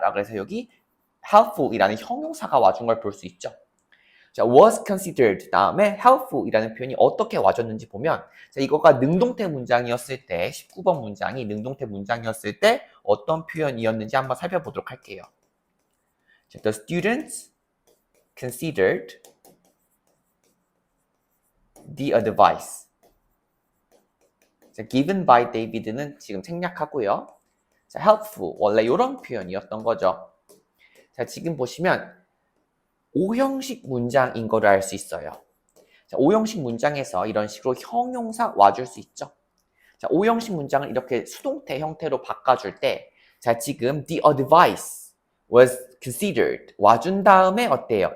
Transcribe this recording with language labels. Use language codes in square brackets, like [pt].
[ko] 라고 해서 여기 helpful이라는 형용사가 와준 걸 볼 수 있죠. 자, was considered 다음에 helpful이라는 표현이 어떻게 와줬는지 보면 자, 이거가 능동태 문장이었을 때 19번 문장이 능동태 문장이었을 때 어떤 표현이었는지 한번 살펴보도록 할게요. [en] 자, the students considered the advice given by David는 [ko] 지금 생략하고요. 자, helpful 원래 이런 표현이었던 거죠. 자, 지금 보시면 오형식 문장인 거를 알 수 있어요. 자, 오형식 문장에서 이런 식으로 형용사 와줄 수 있죠. 자, 오형식 문장을 이렇게 수동태 형태로 바꿔줄 때, 자, 지금 [en] the advice was considered [ko] 와준 다음에 어때요?